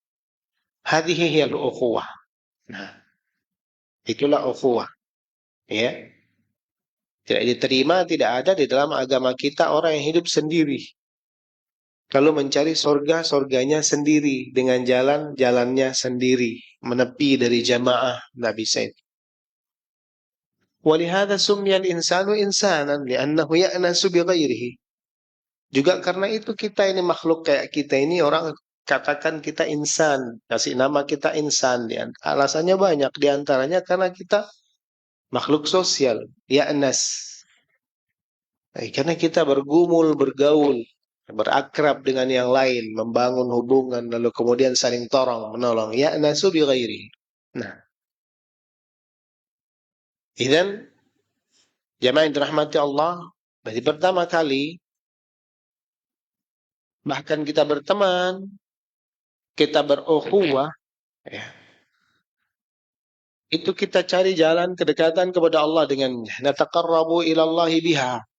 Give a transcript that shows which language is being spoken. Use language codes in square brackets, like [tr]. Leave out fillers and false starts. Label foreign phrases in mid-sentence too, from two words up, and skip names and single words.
[ar] هذه هي الأخوة. [id] Nah, Itulah ukhuwah. Ya. Tidak diterima, tidak ada di dalam agama kita orang yang hidup sendiri. Kalau mencari surga, surganya sendiri. Dengan jalan, jalannya sendiri. Menepi dari jamaah. Nggak bisa itu. [ar] ولهذا سمي الإنسان إنسانا. لأنه يأنس بغيره. [id] Juga karena itu kita ini makhluk kayak kita ini orang katakan kita insan. Kasih nama kita insan. Alasannya banyak. Di antaranya karena kita makhluk sosial. Ya'nas. Karena kita bergumul, bergaul, berakrab dengan yang lain, membangun hubungan, lalu kemudian saling tolong, menolong. [ar] يأنس بغيره. [id] Nah, idan jamaah yang dirahmati Allah, berarti pertama kali bahkan kita berteman, kita berukhuwah, ya, itu kita cari jalan kedekatan kepada Allah dengan [ar] نتقرب إلى الله بها.